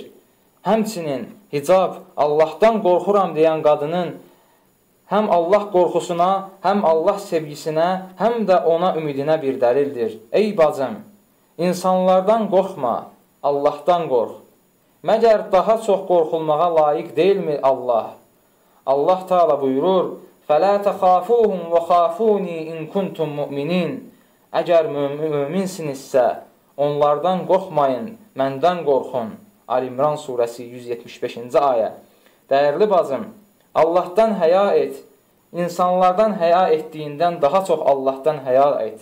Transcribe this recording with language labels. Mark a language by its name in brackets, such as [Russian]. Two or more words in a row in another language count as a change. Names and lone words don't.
[Azerbaijani] Həmçinin hicab Allahdan qorxuram deyən qadının həm Allah qorxusuna, həm Allah sevgisinə, həm də ona ümidinə bir dəlildir. Ey bacım, insanlardan qorxma, Allahdan qorx. Məgər daha çox qorxulmağa layiq deyilmi Allah? Allah Teala buyurur, [Arabic] فَلَا تَخَافُوهُمْ وَخَافُونِي إِنْ كُنْتُمْ مُؤْمِنِينَ [Azerbaijani] Əgər möminsinizsə, onlardan qorxmayın, məndən qorxun. Ali-İmran surəsi 175-ci ayə. Dəyərli bacım, Allahdan həya et. İnsanlardan həya etdiyindən daha çox Allahdan həya et.